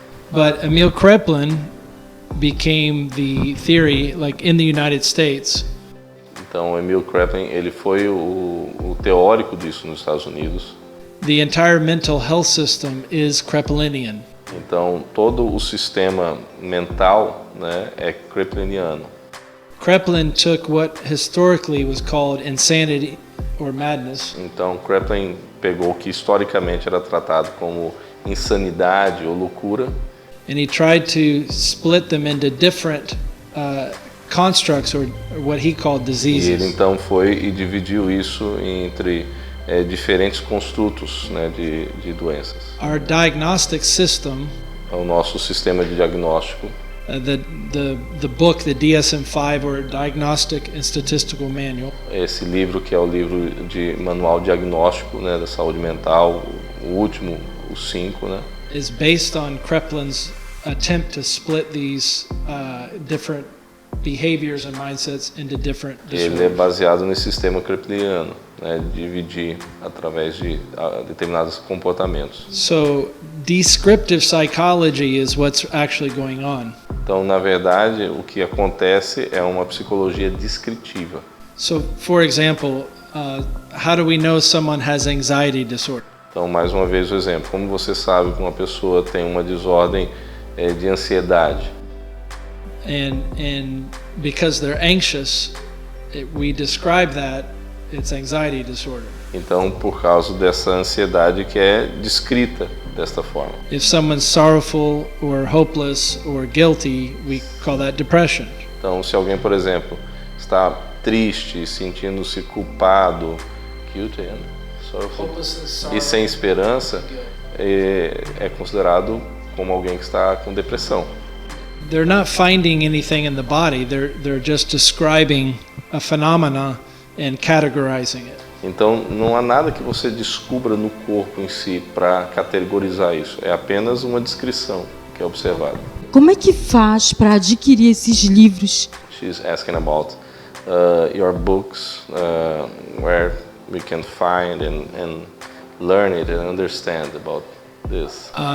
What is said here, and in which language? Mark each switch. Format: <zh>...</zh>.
<en>But Emil Kraepelin became the theory, like in the United States.</en> <pt>Então, Emil Kraepelin, ele foi o teórico disso nos Estados Unidos.</pt> <en>The entire mental health system is Kraepelinian.</en> <pt>Então, todo o sistema mental, né, é kraepeliniano.</pt> <en>Kraepelin took what historically was called insanity or madness.</en> <pt>Então, Kraepelin pegou o que historicamente era tratado como insanidade ou loucura.</pt> <en>And he tried to split them into different constructs or what he called diseases.</en> <pt>E ele então foi e dividiu isso entre diferentes construtos, né, de doenças.</pt> <en>Our diagnostic system</en> <pt>O nosso sistema de diagnóstico</pt> <en>the book, the DSM-5 or Diagnostic and Statistical Manual.</en> <pt>Esse livro que é o livro de manual diagnóstico, né, da saúde mental, o último, o 5, né?</pt> <en>Is based on Kreplin's attempt to split these different behaviors and mindsets into different disorders.</en> <pt>Ele é baseado nesse sistema krepliniano, né, de dividir através de determinados comportamentos.</pt> <en>So descriptive psychology is what's actually going on.</en> <pt>Então, na verdade, o que acontece é uma psicologia descritiva.</pt> <en>So, for example, how do we know someone has anxiety disorder?</en> <pt>Então, mais uma vez o exemplo. Como você sabe que uma pessoa tem uma desordem de ansiedade?</pt> <en>And because they're anxious, we describe that it's anxiety disorder.</en> <pt>Então, por causa dessa ansiedade que é descrita desta forma.</pt> <en>If someone's sorrowful or hopeless or guilty, we call that depression.</en> <pt>Então, se alguém, por exemplo, está triste, sentindo-se culpado,</pt> <en>guilty, sorrowful,</en> <pt>e sem esperança, é considerado como alguém que está com depressão.</pt> <en>They're not finding anything in the body, they're just describing a phenomena and categorizing it.</en> <pt>Então, não há nada que você descubra no corpo em si para categorizar isso. É apenas uma descrição que é observada. Como é que faz para adquirir esses livros?</pt> <en>She's asking about your books, where we can find and learn it and understand about this.</en>